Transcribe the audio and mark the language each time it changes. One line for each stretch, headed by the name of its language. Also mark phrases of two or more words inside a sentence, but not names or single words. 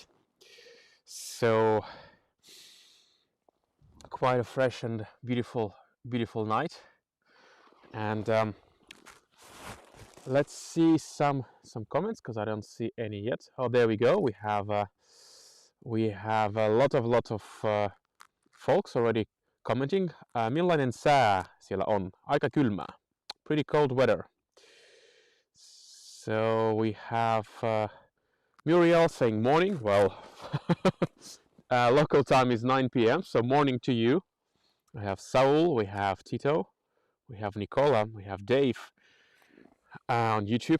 English: So quite a fresh and beautiful night. And let's see some comments, because I don't see any yet. Oh, there we go. We have a lot of folks already commenting.
Finnish: Millainen sää siellä on? Aika kylmää.
English: Pretty cold weather. So we have Muriel saying morning. Well, local time is 9 p.m. so morning to you. We have Saul, we have Tito, we have Nicola, we have Dave on YouTube.